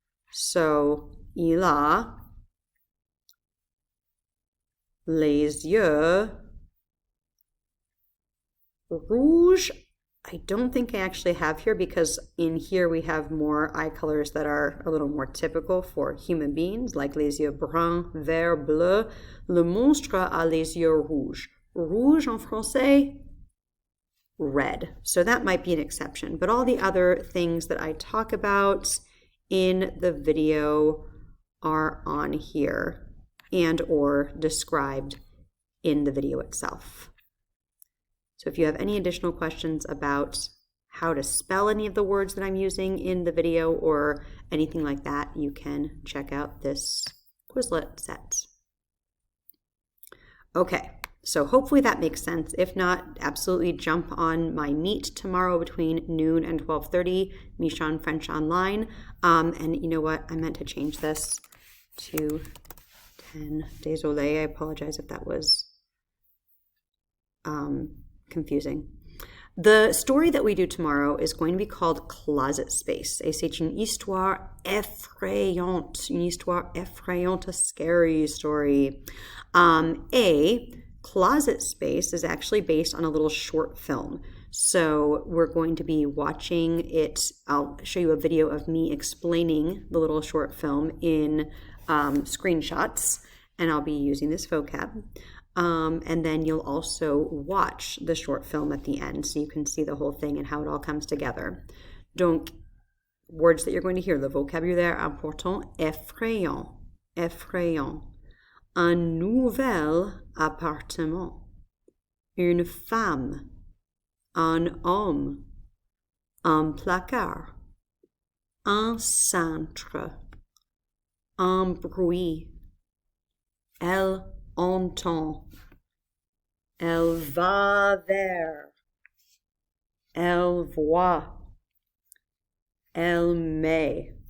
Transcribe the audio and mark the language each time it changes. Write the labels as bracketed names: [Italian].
[French] So, il a les yeux rouges. [English] I don't think I actually have here because in here we have more eye colors that are a little more typical for human beings, like [French] les yeux bruns, vert, bleu. Le monstre a les yeux rouges. Rouge en français, [English] red. So that might be an exception. But all the other things that I talk about in the video are on here and or described in the video itself. So if you have any additional questions about how to spell any of the words that I'm using in the video or anything like that, you can check out this Quizlet set. Okay, so hopefully that makes sense. If not, absolutely jump on my meet tomorrow between noon and 12:30, Michon French Online. And you know what? I meant to change this to 10. Désolé, I apologize if that was confusing. The story that we do tomorrow is going to be called Closet Space. [French] Et c'est une histoire effrayante, [English] a scary story. A Closet Space is actually based on a little short film. So we're going to be watching it. I'll show you a video of me explaining the little short film in screenshots, and I'll be using this vocab. And then you'll also watch the short film at the end so you can see the whole thing and how it all comes together. Donc, words that you're going to hear, [French] le vocabulaire important, effrayant, effrayant. Un nouvel appartement, une femme, un homme, un placard, un cintre, un bruit, elle entend, elle va vers, elle voit, elle met.